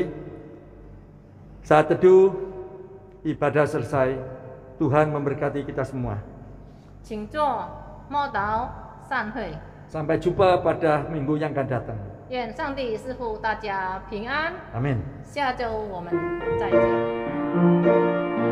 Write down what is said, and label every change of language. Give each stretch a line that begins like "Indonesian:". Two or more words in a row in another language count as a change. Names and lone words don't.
Indonesian: Saat teduh, ibadah selesai. Tuhan memberkati kita semua.
Chinese: 请坐，默祷，散会。
Indonesian: Sampai jumpa pada minggu yang akan datang.
Chinese: 愿上帝赐福大家平安。 Amin. 下周我们再见。